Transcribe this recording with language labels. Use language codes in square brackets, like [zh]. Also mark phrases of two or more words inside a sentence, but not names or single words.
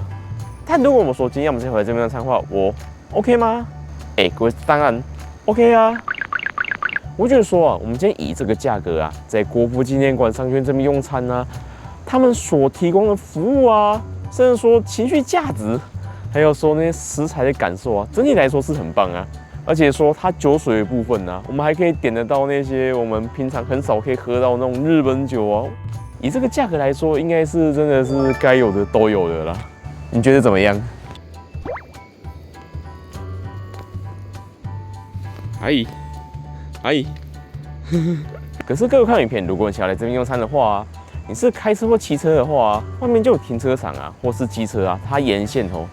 [zh] 但如果我們說今天我們再回來這邊用餐的話，我 OK 嗎？各位當然 OK 啊。我覺得說啊，我們今天以這個價格啊，在國父紀念館商圈這邊用餐啊，他們所提供的服務啊，甚至說情緒價值。還有說那些食材的感受啊，整體來說是很棒啊。而且說它酒水的部分呢，我們還可以點得到那些我們平常很少可以喝到那種日本酒哦。以這個價格來說，應該是真的是該有的都有的啦。你覺得怎麼樣？阿姨，可是各位看影片，如果你想要來這邊用餐的話，你是開車或騎車的話，外面就有停車場啊，或是機車啊，它沿線哦。